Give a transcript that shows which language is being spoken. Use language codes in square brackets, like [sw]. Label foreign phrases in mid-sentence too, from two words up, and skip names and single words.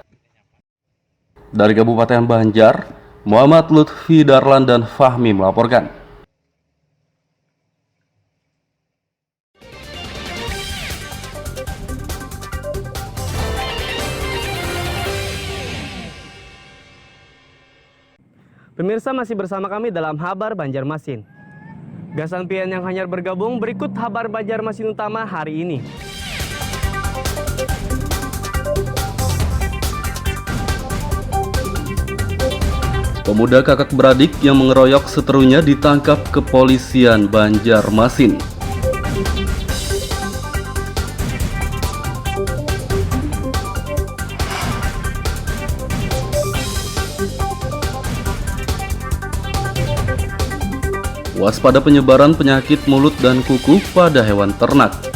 [id] Dari Kabupaten Banjar, Muhammad Lutfi Darlan dan Fahmi melaporkan. Pemirsa masih bersama kami dalam Habar Banjarmasin. [bjn] Gasan pian yang hanyar bergabung, berikut Habar Banjarmasin utama hari ini. [id] Pemuda kakak beradik yang mengeroyok seterunya ditangkap kepolisian Banjarmasin. Waspada penyebaran penyakit mulut dan kuku pada hewan ternak.